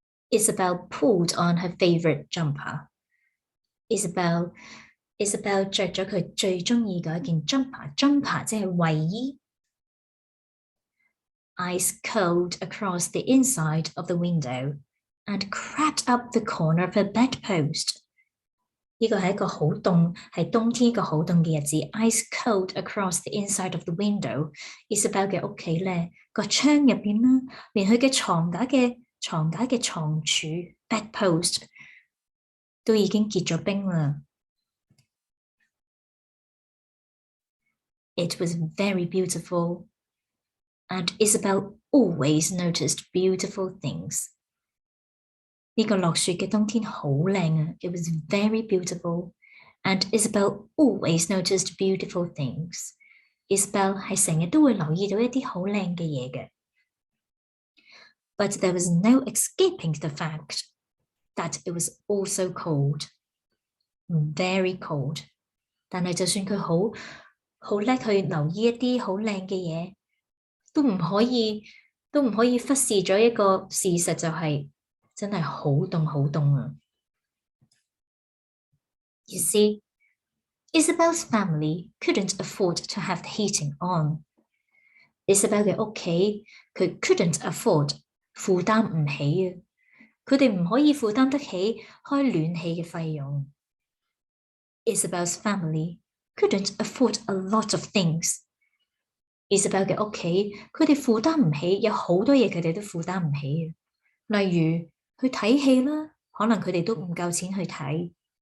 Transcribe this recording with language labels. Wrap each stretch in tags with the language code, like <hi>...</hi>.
<en>Isabel pulled on her favorite jumper.</en> <yue>Isabel 着咗佢最中意嘅一件 jumper 即係衛衣。</yue> <en>Ice curled across the inside of the window and crept up the corner of her bedpost.</en> <yue>呢個係一個好凍，係冬天一個好凍嘅日子。</yue> <en>Ice curled across the inside of the window.</en> <yue>Isabel 嘅屋企咧，個窗入邊啦，連佢嘅床架嘅床柱 bedpost 都已經結咗冰啦。</yue> <en>It was very beautiful. And Isabel always noticed beautiful things.</en> <yue>呢個落雪嘅冬天好靚啊</yue> <en>It was very beautiful. And Isabel always noticed beautiful things.</en> <yue>Isabel 係成日都會留意到一啲好靚嘅嘢嘅。</yue> <en>But there was no escaping the fact that it was also cold. Very cold.</en> <yue>但係就算佢好叻去留意一啲好靚嘅嘢，都唔可以忽視咗一個事實，就係真係好凍啊。</yue> <en>You see, Isabel's family couldn't afford to have the heating on.</en> <yue>Isabel 嘅屋企佢</yue> <en>couldn't afford</en> <yue>負擔唔起啊，佢哋唔可以負擔得起開暖氣嘅費用。</yue> <en>Isabel's family couldn't afford a lot of things.</en> <yue>Isabel 嘅屋企，佢哋負擔唔起，有好多嘢佢哋都負擔唔起嘅。例如去睇戲啦，可能佢哋都唔夠錢去睇。</yue>